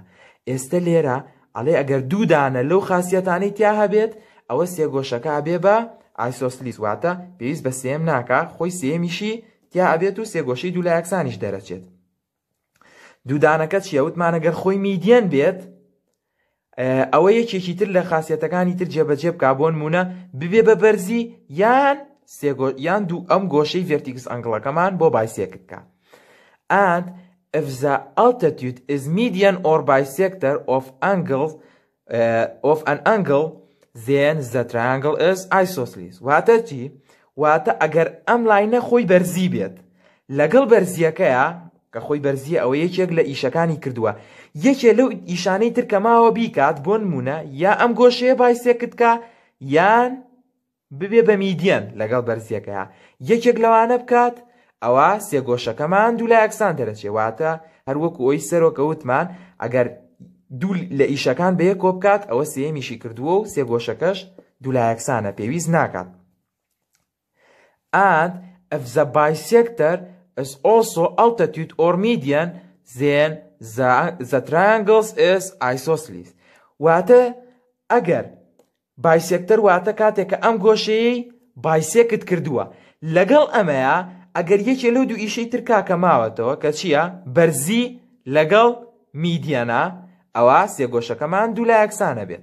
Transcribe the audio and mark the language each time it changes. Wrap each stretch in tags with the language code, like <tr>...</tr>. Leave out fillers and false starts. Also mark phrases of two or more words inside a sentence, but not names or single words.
<ckb>ئێستا لێرە ئەڵێ ئەگەر دوو دانە لەو خاسیەتانەی تیا هەبێت ئەوە سێگۆشەکە ئەبێ بە ئایسۆسلیس واتە پێویست بە سێم ناکە خۆی سێمیشی تیا ئەبێت و سێگۆشەی دوولایەکسانیش دەرەچێت. دوودانەکە چیە؟ وتمان ئەگەر خۆی میدیان بێت ئەوە یەکێکی تر لە خاسیەتەکانی تر جێبەجێ بکا بۆ نمونە ببێ بە بەرزی یان دوو ئەم گۆشەی ڤێرتیکس ئەنگڵەکەمان بۆ بایسێکت بکە.</ckb> <en>And if the altitude is median or bisector of an angle then the triangle is isosceles.</en> <ckb>واتە چی؟ واتە ئەگەر ئەم لاینە خۆی بەرزی بێت لەگەڵ بەرزیەکەیە کە خۆی بەرزیە ئەوە یەکێک لە ئیشەکانی کردووە یەکێ لەو ئیشانەی تر کە ماوە بیکات بۆ نمونە یا ئەم گۆشەیە بایسێکت کە یان ببێ بە میدیان لەگەڵ بەرزیەکەیە یەکێک لەوانە بکات ئەوە سێگۆشەکەمان دوولایەکسان دەرەچێ. واتە هەروەکو ئەوی سەرۆکە وتمان ئەگەر دوو لە ئیشەکان بە یەک کۆ بکات ئەوە سێمیشی کردووە و سێگۆشەکەش دوولایەکسانە پێویست ناکات.</ckb> <en>And if the bisector is also altitude or median then the triangles is isosceles.</en> <ckb>واتە ئەگەر بایسێکتەر واتە کاتێک کە ئەم گۆشەیەی بایسێکت کردووە لەگەڵ ئەمەیە ئەگەر یەکێ لەو دوو ئیشەی تر کاکە ماوەتەوە کە چییە؟ بەرزی لەگەڵ میدیانە ئەوە سێگۆشەکەمان دوولایەکسانە بێت.</ckb>